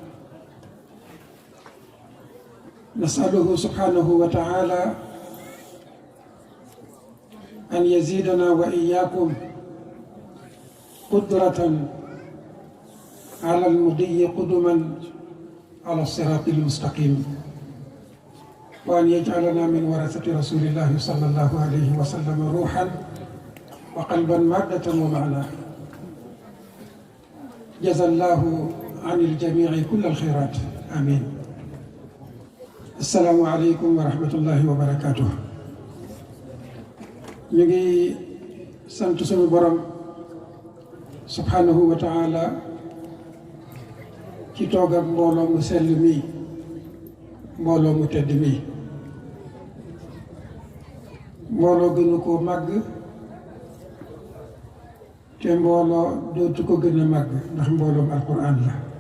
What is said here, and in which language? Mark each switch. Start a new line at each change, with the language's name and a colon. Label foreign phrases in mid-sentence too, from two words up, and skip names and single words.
Arabic: نسأله سبحانه وتعالى أن يزيدنا وإياكم قدرة على المضي قدما على الصراط المستقيم، وأن يجعلنا من ورثة رسول الله صلى الله عليه وسلم روحا وقلبا مادة ومعنى. جزا الله عن الجميع كل الخيرات آمين. السلام عليكم ورحمة الله وبركاته.
Wolof: ñu ngi sant suñu borom
Arabic: سبحانه وتعالى
Wolof: ci toog ak mbooloo mu sell mi, mbooloo mu tedd mi. mbooloo gënu koo màgg te mbooloo dootu ko gën a màgg ndax mbooloom alquran la.